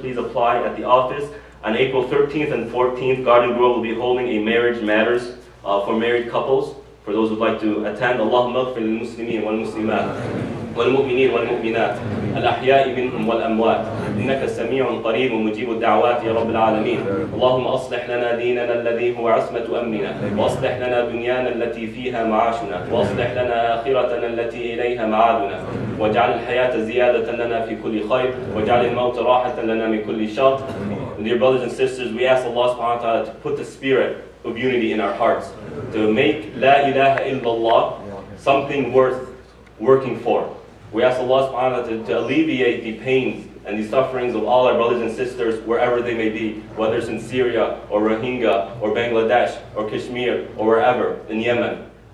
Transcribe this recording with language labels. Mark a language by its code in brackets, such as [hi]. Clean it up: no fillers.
[en] Please apply at the office. On April 13th and 14th, Garden Grove will be holding a Marriage Matters for married couples. For those who would like to attend, [ar] Allahumma ighfir lil muslimin wal muslimat والمؤمنين والمؤمنات الأحياء منهم والأموات إنك سميع قريب مجيب الدعوات يا رب العالمين. اللهم أصلح لنا ديننا الذي هو عصمة أمرنا، وأصلح لنا دنيانا التي فيها معاشنا، وأصلح لنا آخرتنا التي إليها معادنا، واجعل الحياة زيادة لنا في كل خير، واجعل الموت راحة لنا من كل شر. [en] Dear brothers and sisters, we ask Allah subhanahu wa ta'ala to put the spirit of unity in our hearts, to make La ilaha illallah something worth working for. We ask Allah subhanahu wa ta'ala to alleviate the pains and the sufferings of all our brothers and sisters wherever they may be, whether it's in Syria or Rohingya or Bangladesh or Kashmir or wherever in Yemen.